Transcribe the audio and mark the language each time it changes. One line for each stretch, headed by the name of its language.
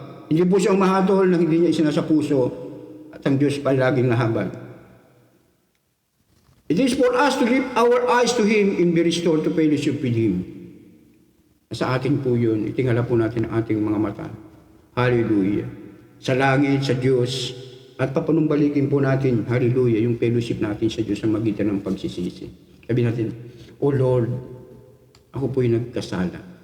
Filipino: Hindi po siyang mahatol na hindi niya isinasa puso at ang Diyos pa laging nahabag.
English: It is for us to lift our eyes to Him and be restored to fellowship with Him.
Filipino: Sa atin po yun, itingala po natin ang ating mga mata. Hallelujah. Sa langit, sa Diyos, at papanumbalikin po natin, hallelujah, yung fellowship natin sa Diyos sa magitan ng pagsisisi. Sabi natin, O Lord, ako po'y nagkasala.